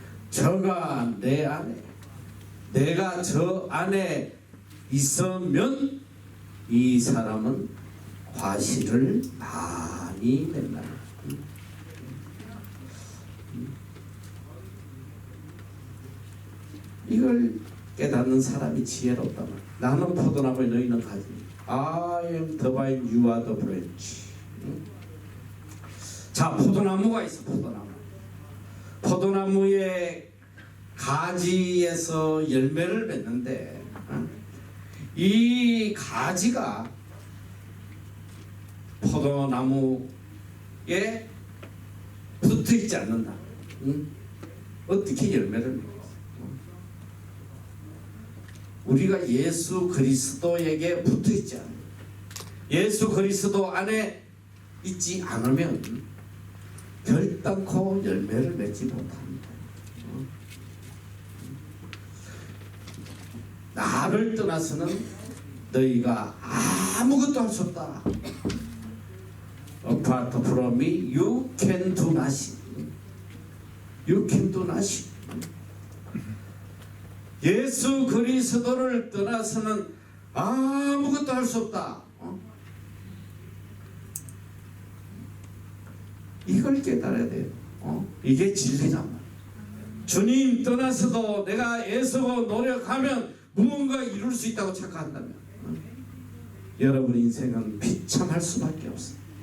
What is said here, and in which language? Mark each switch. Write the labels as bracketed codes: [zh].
[ko] 저가 내 안에 내가 저 안에 있으면 이 사람은 과실을 많이 맺나. 이걸 깨닫는 사람이 지혜롭다. 나는 포도나무에 너희는 가지. [en] I am the vine, you are the branch. [ko] 자, 포도나무가 있어. 포도나무의 가지에서 열매를 맺는데 이 가지가 포도나무에 붙어있지 않는다. 어떻게 열매를 맺어? 우리가 예수 그리스도에게 붙어있지 않아요. 예수 그리스도 안에 있지 않으면 결단코 열매를 맺지 못합니다. 나를 떠나서는 너희가 아무것도 할 수 없다. [en] Apart from me, you can do nothing. You can do nothing. [ko] 예수 그리스도를 떠나서는 아무것도 할 수 없다. 이걸 깨달아야 돼요. 이게 진리란 말이에요. 주님 떠나서도 내가 애쓰고 노력하면 무언가 이룰 수 있다고 착각한다면 여러분 인생은 비참할 수밖에 없어요.